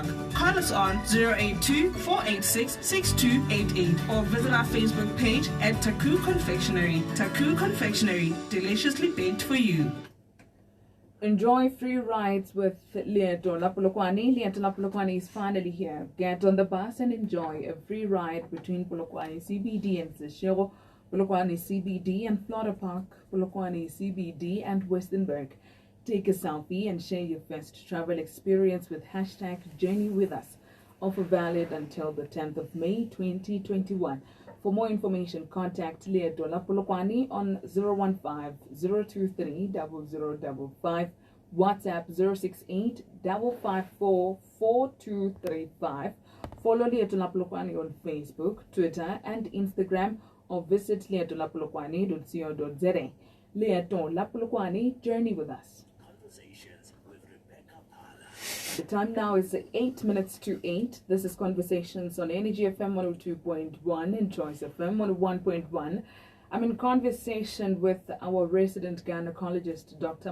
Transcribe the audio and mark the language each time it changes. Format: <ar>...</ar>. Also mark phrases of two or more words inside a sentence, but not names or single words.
<en>Call us on 082-486-6288 or visit our Facebook page at Taku Confectionery. Taku Confectionery, deliciously baked for you. Enjoy free rides with Leeto La Polokwane. Leeto La Polokwane is finally here. Get on the bus and enjoy a free ride between Polokwane CBD and Seshego, Polokwane CBD and Flora Park, Polokwane CBD and Westenburg. Take a selfie and share your first travel experience with #JourneyWithUs. Offer valid until the 10th of May 2021. For more information, contact Leeto La Polokwane on 015-023-0055, WhatsApp 068-554-4235. Follow Leeto La Polokwane on Facebook, Twitter, and Instagram, or visit leetolapolokwane.co.za. Leeto La Polokwane, journey with us. Conversations with Rebecca Pala. The time now is 8 minutes to 8. This is Conversations on Energy FM 102.1 and Choice FM 101.1. I'm in conversation with our resident gynecologist, Dr.</en>